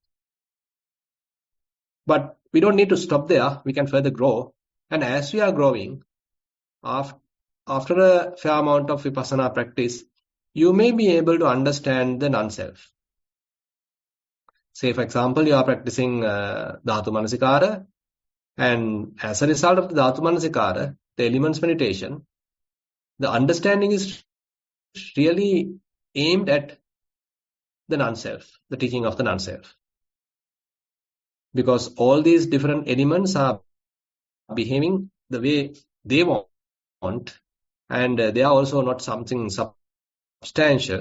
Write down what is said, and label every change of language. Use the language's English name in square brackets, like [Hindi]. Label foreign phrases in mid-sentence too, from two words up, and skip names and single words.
[English] But we don't need to stop there. We can further grow. And as we are growing, after a fair amount of vipassana practice, you may be able to understand the non-self. Say, for example, you are practicing [Pali] dhatu manasikara, [English] and as a result of the [Pali] dhatu manasikara, [English] the elements meditation, the understanding is really aimed at the non-self, the teaching of the non-self. Because all these different elements are behaving the way they want, and they are also not something substantial.